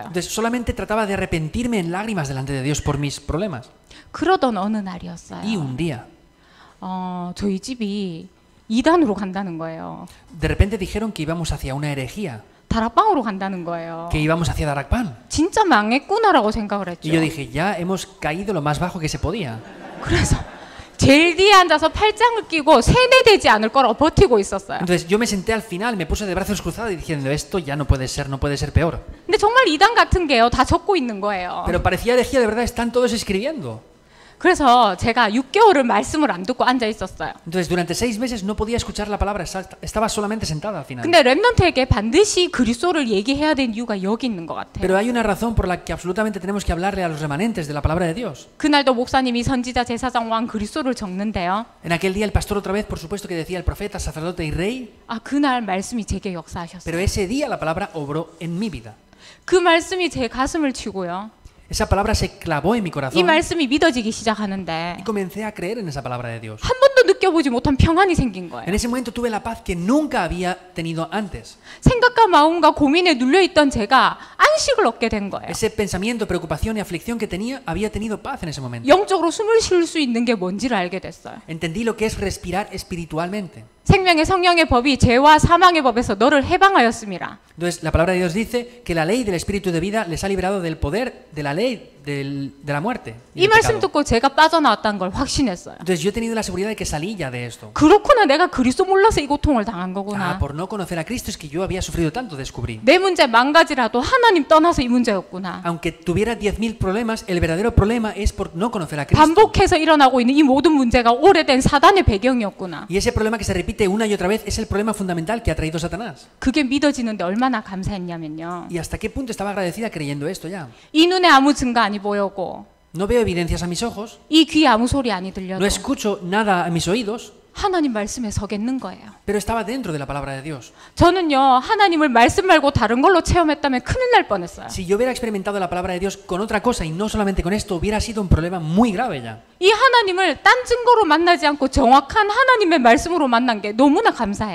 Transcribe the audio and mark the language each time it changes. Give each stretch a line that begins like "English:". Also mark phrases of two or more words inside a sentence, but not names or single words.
Spanish: Entonces solamente trataba de arrepentirme en lágrimas delante de Dios por mis problemas.
Korean: 그러던 어느 날이었어요.
Spanish: Y un día,
Korean: 저희 집이 이단으로 간다는 거예요.
Spanish: de repente dijeron que íbamos hacia una herejía,
Korean: 다락방으로 간다는 거예요.
Spanish: que íbamos hacia Darakpan.
Korean: 진짜 망했구나라고 생각을 했죠.
Spanish: Y yo dije, ya hemos caído lo más bajo que se podía.
Korean: 그래서 제일 뒤에 앉아서 팔짱을 끼고 세뇌되지 않을 거라고 버티고 있었어요.
Spanish: Entonces yo me senté al final, me puse de brazos cruzados y diciendo, esto ya no puede ser peor.
Korean: 근데 정말 이단 같은 게요, 다 적고 있는 거예요.
Spanish: Pero parecía herejía, de verdad, están todos escribiendo.
Korean: 그래서 제가 6개월을 말씀을 안 듣고 앉아 있었어요.
Spanish: Entonces durante 6 meses no podía escuchar la palabra, estaba solamente sentada al final.
Korean: 근데 렘넌트에게 반드시 그리스도를 얘기해야 되는 이유가 여기 있는 것 같아요.
Spanish: Pero hay una razón por la que absolutamente tenemos que hablarle a los remanentes de la palabra de Dios.
Korean: 그날도 목사님이 선지자, 제사장, 왕, 그리스도를 적는데요.
Spanish: En aquel día el pastor otra vez, por supuesto que decía el profeta, sacerdote y rey,
Korean: 그날 말씀이 제게 역사하셨어요.
Spanish: pero ese día la palabra obró en mi vida.
Korean: 그 말씀이 제 가슴을 치고요.
Spanish: Esa palabra se clavó en mi
Korean: 이
Spanish: corazón
Korean: 말씀이 믿어지기 시작하는데
Spanish: y comencé a creer en esa palabra de Dios.
Korean: 한 번도 느껴보지 못한 평안이 생긴 거예요.
Spanish: En ese momento tuve la paz que nunca había tenido antes.
Korean: 생각과 마음과 고민에 눌려있던 제가 안식을 얻게 된 거예요.
Spanish: Ese pensamiento, preocupación y aflicción que tenía, había tenido paz en ese momento.
Korean: 영적으로 숨을 쉴 수 있는 게 뭔지를 알게 됐어요.
Spanish: Entendí lo que es respirar espiritualmente.
Korean: 생명의 성령의 법이 죄와 사망의 법에서 너를 해방하였습니다.
Spanish: Entonces, la palabra de Dios dice que la ley del espíritu de vida les ha liberado del poder de la ley de la muerte. Y
Korean: 이
Spanish: del
Korean: 말씀
Spanish: pecado.
Korean: 듣고 제가 빠져나왔다는 걸 확신했어요.
Spanish: Entonces, yo he tenido la seguridad de que salí ya de esto.
Korean: 그렇구나, 내가 그리스도 몰라서 이 고통을 당한 거구나.
Spanish: Por no conocer a Cristo es que yo había sufrido tanto, descubrí.
Korean: 내 문제 만 가지라도 하나님 떠나서 이 문제였구나.
Spanish: Aunque tuviera 10.000 problemas, el verdadero problema es por no conocer a Cristo.
Korean: 반복해서 일어나고 있는 이 모든 문제가 오래된 사단의 배경이었구나.
Spanish: Y ese problema que se repite una y otra vez es el problema fundamental que ha traído Satanás.
Korean: 그게 믿어지는데 얼마나 감사했냐면요.
Spanish: ¿Y hasta qué punto estaba agradecida creyendo esto ya?
Korean: 이 눈에 아무 증거 아니 보이고
Spanish: No veo evidencias a mis ojos,
Korean: 이 귀에 아무 소리 아니 들려도
Spanish: no escucho nada a mis oídos,
Korean: 하나님 말씀에 서겠는 거예요.
Spanish: pero estaba dentro de la palabra de Dios.
Korean: 저는요, 하나님을 말씀 말고 다른 걸로 체험했다면 큰일 날 뻔했어요.
Spanish: Si yo hubiera experimentado la palabra de Dios con otra cosa y no solamente con esto, hubiera sido un problema muy grave ya.
Korean: 이 하나님을 딴 증거로 만나지 않고 정확한 하나님의 말씀으로 만난 게 너무나 감사해요.